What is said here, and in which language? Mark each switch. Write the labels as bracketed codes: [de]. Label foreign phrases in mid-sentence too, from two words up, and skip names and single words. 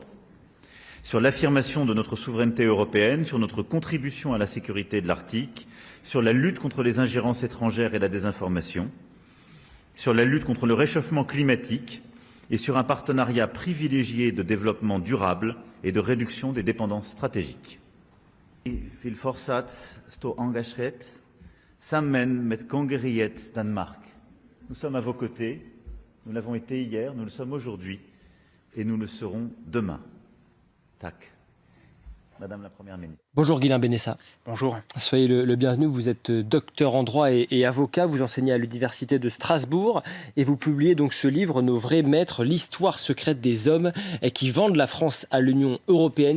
[fr] Sur l'affirmation de notre souveraineté européenne, sur notre contribution à la sécurité de l'Arctique, sur la lutte contre les ingérences étrangères et la désinformation, sur la lutte contre le réchauffement climatique et sur un partenariat privilégié de développement durable et de réduction des dépendances stratégiques. [da] Vil fortsatt stå engaget sammen med kongeriet Danmark. [fr] Nous sommes à vos côtés, nous l'avons été hier, nous le sommes aujourd'hui et nous le serons demain. Tac. Madame la Première ministre. Bonjour Guilain Benessa. Bonjour. Soyez le bienvenu, vous êtes docteur en droit et avocat, vous enseignez à l'université de Strasbourg et vous publiez donc ce livre, Nos vrais maîtres, l'histoire secrète des hommes qui vendent la France à l'Union européenne.